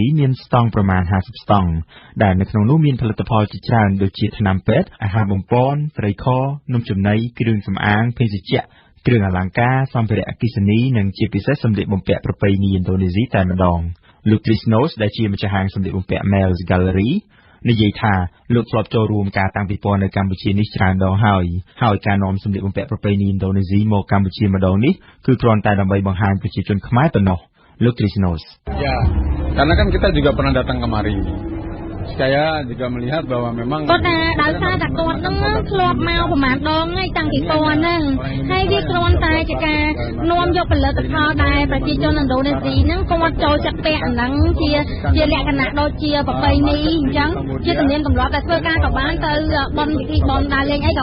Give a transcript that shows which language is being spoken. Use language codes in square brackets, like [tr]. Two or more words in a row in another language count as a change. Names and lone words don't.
[km] មានស្តង់ប្រមាណ50ស្តង់ដែលនៅក្នុងនោះមានផលិតផលជាច្រើនដូចជាថ្នាំពេទ្យអាហារបំពន់ត្រីខនំចំណីគ្រឿងសម្អាងភេសជ្ជៈគ្រឿងអលង្ការសម្ភារៈអគ្គិសនីនិងជាពិសេសសម្លៀកបំពាក់ប្រពៃណីឥណ្ឌូនេស៊ីតែម្ដងលោក Trisnos ដែលជាម្ចាស់ហាងសម្លៀកបំពាក់ Mel's Gallery និយាយថាលោកធ្លាប់ចូលរួមការតាំងពិព័រណ៍នៅកម្ពុជានេះច្រើនដងហើយការនាំសម្លៀកបំពាក់ប្រពៃណីឥណ្ឌូនេស៊ីមកកម្ពុជាម្ដងនេះគឺគ្រាន់តែដើម្បីបង្ហាញប្រជាជនខ្មែរប៉ុណ្ណោះលោក Trisnos [id] Ya, karena kan kita juga pernah datang kemari. Saya juga melihat bahwa memang [km] គាត់ថាដោយសារតែគាត់នឹងធ្លាប់មកប្រហែលដងហើយតាំងពីប៉ុណ្ណឹងហើយវាគ្រាន់តែជាការនាំយកផលិតផលដែលប្រជាជនឥណ្ឌូនេស៊ីហ្នឹងគាត់ចូលចិត្ត ពាក់អាហ្នឹងជាលក្ខណៈដូចជាប្រពៃណីអញ្ចឹងជាទំនៀមទម្លាប់តែធ្វើការក៏បានទៅបន់ពិធីបន់ដើរលេងអីក៏